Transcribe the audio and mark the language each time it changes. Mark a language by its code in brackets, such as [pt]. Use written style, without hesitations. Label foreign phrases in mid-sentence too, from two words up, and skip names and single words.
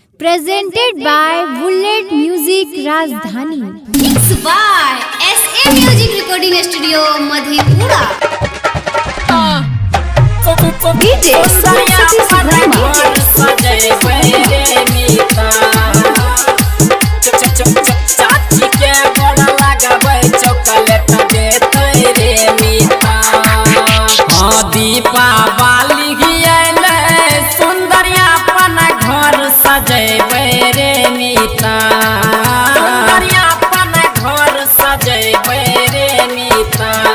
[en] Presented by Bullet Music Rajdhani. Mixed by SA Music Recording Studio, Madhepura. DJ Saraswati Subrahma. [mai] दीपावली सुंदरिया अपन घर सजेबे रे मीता, सुंदरिया अपन घर सजेबे रे मीता।